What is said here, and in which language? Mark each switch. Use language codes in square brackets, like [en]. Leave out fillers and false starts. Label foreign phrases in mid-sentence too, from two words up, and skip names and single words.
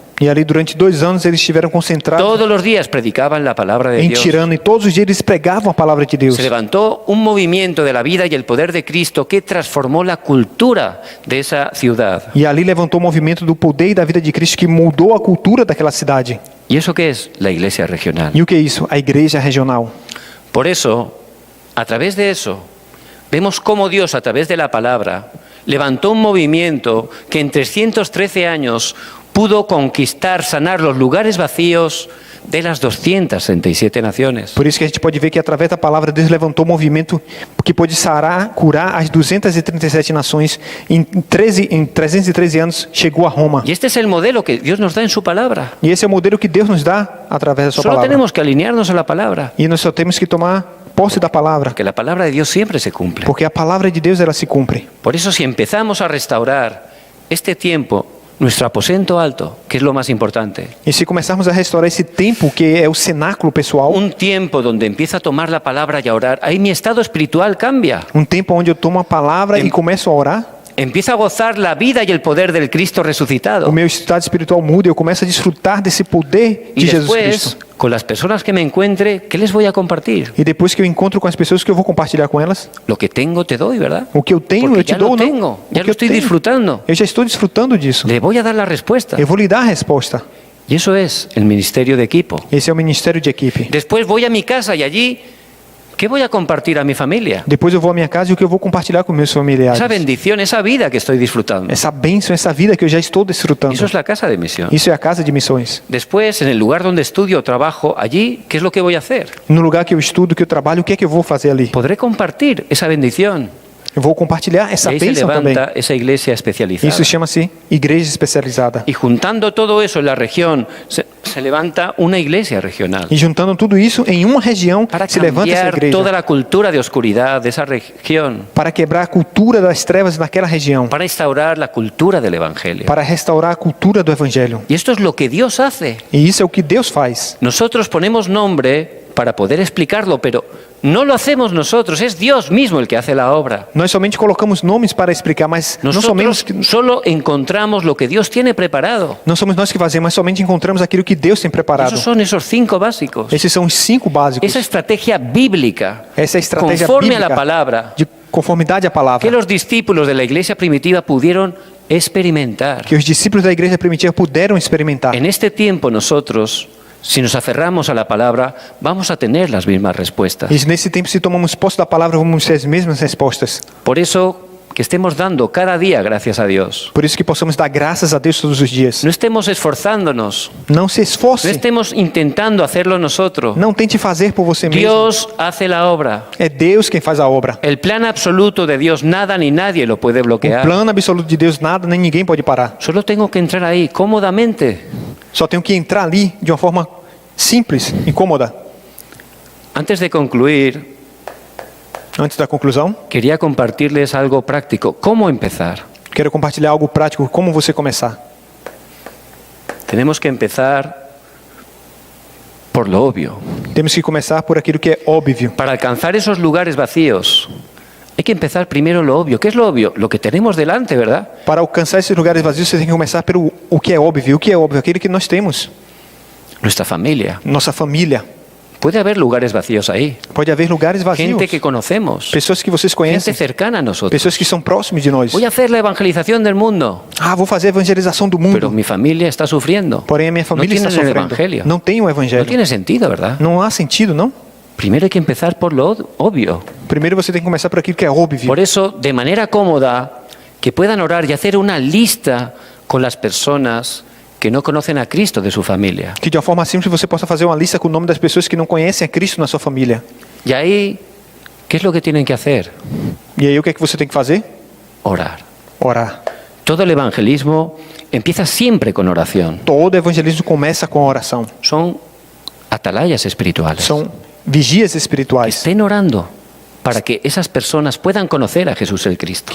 [pt] E ali durante 2 anos eles estiveram concentrados [es] Todos los días predicaban la palabra de [pt] em [es] Dios. [pt] Tirano e todos os dias eles pregavam a palavra de Deus. [es] Se levantó un movimiento de la vida y el poder de Cristo que transformó la cultura de esa ciudad. [pt] E ali levantou o movimento do poder e da vida de Cristo que mudou a cultura daquela cidade. [es] ¿Y eso qué es? La iglesia regional. [pt] E o que é isso? A igreja regional. [es] Por eso, a través de eso, vemos cómo Dios, a través de la palabra, levantó un movimiento que en 313 años pudo conquistar, sanar los lugares vacíos de las 267 naciones. [pt] Por isso que a gente pode ver que através da palavra Deus levantou um movimento que pôde sarar, curar as 237 nações. Em 313 anos chegou a Roma. [es] Y este es el modelo que Dios nos da en su palabra. [pt] E esse é o modelo que Deus nos dá através da sua [es] Solo [pt] palavra. [es] tenemos que alinearnos a la palabra, [pt] E nós só temos que tomar posse da palavra, [es] que la palabra de Dios siempre se cumple. [pt] porque a palavra de Deus ela se cumpre. [es] Por eso, si empezamos a restaurar este tiempo, nuestro aposento alto, que es lo más importante, [pt] E se começarmos a restaurar esse tempo que é o cenáculo pessoal, [es] un tiempo donde empiezo a tomar la palabra y a orar, ahí mi estado espiritual cambia. [pt] um tempo onde eu tomo a palavra e começo a orar, [es] Empiezo a gozar la vida y el poder del Cristo [pt] o [es] resucitado. [pt] meu estado espiritual muda e eu começo a desfrutar desse poder [es] Y [pt] de Jesus [es] después, [pt] Cristo. [es] con las personas que me encuentre, ¿qué les voy a compartir? [pt] E depois que eu encontro com as pessoas que eu vou compartilhar com elas, [es] Lo que tengo te doy, ¿verdad? [pt] o que eu tenho [es] Porque [pt] eu te [es] ya [pt] dou, [es] lo [pt] não? [es] tengo, [pt] O [es] ya [pt] que [es] lo [pt] eu [es] estoy [pt] tenho. [es] disfrutando. [pt] Eu já estou desfrutando disso. [es] Le voy a dar la respuesta. [pt] Eu vou lhe dar a resposta. [es] Y eso es el ministerio de equipo. [pt] Esse é o ministério de equipe. [es] Después voy a mi casa y allí, ¿qué voy a compartir a mi familia? [pt] Depois eu vou à minha casa e o que eu vou compartilhar com meus familiares. [es] Esa bendición, esa vida que estoy disfrutando. [pt] Essa bênção, essa vida que eu já estou desfrutando. [es] Eso es la casa de misión. [pt] Isso é a casa de missões. [es] Después, en el lugar donde estudio o trabajo, allí, ¿qué es lo que voy a hacer? [pt] No lugar que eu estudo, que eu trabalho, o que é que eu vou fazer ali? [es] Podré compartir esa bendición. [pt] Eu vou compartilhar essa [es] Y ahí se [pt] bênção também. [es] levanta esa iglesia especializada. [pt] Isso chama-se igreja especializada. [es] Y juntando todo eso en la región, se levanta una iglesia regional. [pt] E juntando tudo isso em uma região, [es] Para [pt] se levanta essa [es] cambiar toda [pt] igreja. [es] la cultura de oscuridad de esa región. [pt] Para quebrar a cultura das trevas naquela região. [es] Para instaurar la cultura del Evangelio. [pt] Para restaurar a cultura do evangelho. [es] Y esto es lo que Dios hace. [pt] E isso é o que Deus faz. [es] Nosotros ponemos nombre para poder explicarlo, pero no lo hacemos nosotros, es Dios mismo el que hace la obra. [pt] Nós somente colocamos nomes para explicar, mas não [es] Nosotros [pt] somente [es] solo encontramos lo que Dios tiene preparado. [pt] não somos nós que fazemos, mas somente encontramos aquilo que Deus tem preparado. [es] Esos son esos 5 básicos. [pt] Esses são os 5 básicos. [es] Esa estrategia bíblica, [pt] Essa estratégia [es] conforme a [pt] bíblica [es] la palabra, [pt] de conformidade à palavra [es] que los discípulos de la iglesia primitiva pudieron experimentar. [pt] que os discípulos da igreja primitiva puderam experimentar. [es] En este tiempo nosotros, si nos aferramos a la palabra, vamos a tener las mismas respuestas. [pt] E nesse tempo, se tomamos posse da palavra, vamos ter as mesmas respostas. [es] Por eso que estemos dando cada día gracias a Dios. [pt] Por isso que possamos dar graças a Deus todos os dias. [es] No estemos esforzándonos, [pt] Não se [es] no [pt] esforce. [es] estemos intentando hacerlo nosotros. [pt] Não tente fazer por você mesmo. [es] Dios hace la obra. [pt] É Deus quem faz a obra. [es] El plan absoluto de Dios, nada ni nadie lo puede [pt] O [es] bloquear. [pt] plano absoluto de Deus, nada nem ninguém pode parar. [es] Solo tengo que entrar ahí cómodamente. [pt] Só tenho que entrar ali de uma forma simples e cômoda. [es] Antes de concluir, [pt] Antes da conclusão, [es] quería compartirles algo práctico. ¿Cómo empezar? [pt] quero compartilhar algo prático. Como você começar? [es] Tenemos que empezar por lo obvio. [pt] Temos que começar por aquilo que é óbvio. [es] Para alcanzar esos lugares vacíos, hay que empezar primero lo obvio. ¿Qué es lo obvio? Lo que tenemos delante, ¿verdad? [pt] Para alcançar esses lugares vazios, você tem que começar pelo o que é óbvio. O que é óbvio? Aquilo que nós temos. [es] Nuestra familia. [pt] Nossa família. [es] Puede haber lugares vacíos ahí. [pt] Pode haver lugares vazios. [es] Gente que conocemos. [pt] Pessoas que vocês [es] Gente [pt] conhecem. [es] cercana a nosotros. [pt] Pessoas que são próximas de nós. [es] Voy a hacer la evangelización del mundo, [pt] Ah, vou fazer a evangelização do [es] pero [pt] mundo. [es] mi familia está sufriendo. [pt] Porém, a minha [es] No [pt] família está [es] tienen el [pt] sofrendo. [es] evangelio. [pt] Não tem o [es] No [pt] evangelho. [es] tiene sentido, ¿verdad? [pt] Não há sentido, não? [es] Primero hay que empezar por lo obvio. [pt] Primeiro você tem que começar por aquilo que é óbvio. [es] Por eso, de manera cómoda, que puedan orar y hacer una lista con las personas que no conocen a Cristo de su familia. [pt] Que de uma forma simples você possa fazer uma lista com o nome das pessoas que não conhecem a Cristo na sua família. [es] Y ahí, ¿qué es lo que tienen que hacer? [pt] E aí o que é que você tem que fazer? [es] Orar. [pt] Orar. [es] Todo el evangelismo empieza siempre con oración. [pt] Todo evangelismo começa com a oração. [es] Son atalayas espirituales. [pt] São vigias espirituais. [es] Estén orando para que esas personas puedan conocer a Jesús el Cristo.